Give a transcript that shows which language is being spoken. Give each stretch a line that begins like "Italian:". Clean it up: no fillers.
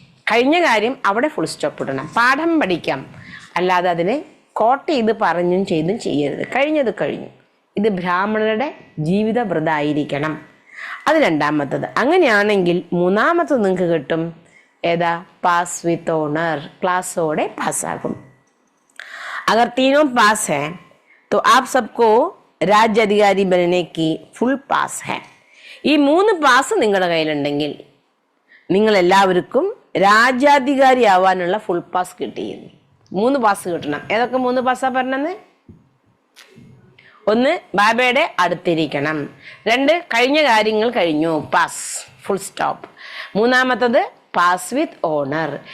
Malayalam: കഴിഞ്ഞ കാര്യം അവിടെ ഫുൾ സ്റ്റോപ്പ് ഇടണം. പാഠം പഠിക്കാം, അല്ലാതെ അതിനെ കോട്ട് ചെയ്ത് പറഞ്ഞും ചെയ്തും ചെയ്യരുത്. കഴിഞ്ഞത് കഴിഞ്ഞു. ഇത് ബ്രാഹ്മണരുടെ ജീവിത വ്രതായിരിക്കണം. അത് 2ാമത്തത്. അങ്ങനെയാണെങ്കിൽ 3ാമത്തത് നിങ്ങൾക്ക് കിട്ടും. ഏതാ? പാസ് വിത്ത് ഓണർ, ക്ലാസ്സോടെ പാസ്സാകും.
Hindi: अगर तीनों पास है तो आप सबको राज्य अधिकारी बनने की फुल पास है.
Malayalam: ഈ 3 പാസ് നിങ്ങളുടെ കയ്യിലുണ്ടെങ്കിൽ നിങ്ങൾ എല്ലാവർക്കും രാജ്യാധികാരി ആവാനുള്ള ഫുൾ പാസ് കിട്ടിയിരുന്നു. 3 പാസ് കിട്ടണം. ഏതൊക്കെ 3 പാസ്സാ പറഞ്ഞത്? 1 ബാബയുടെ അടുത്തിരിക്കണം, 2 കഴിഞ്ഞ കാര്യങ്ങൾ കഴിഞ്ഞു, പാസ് ഫുൾ സ്റ്റോപ്പ്, 3ാമത്തത് പാസ് വിത്ത് ഓണർ.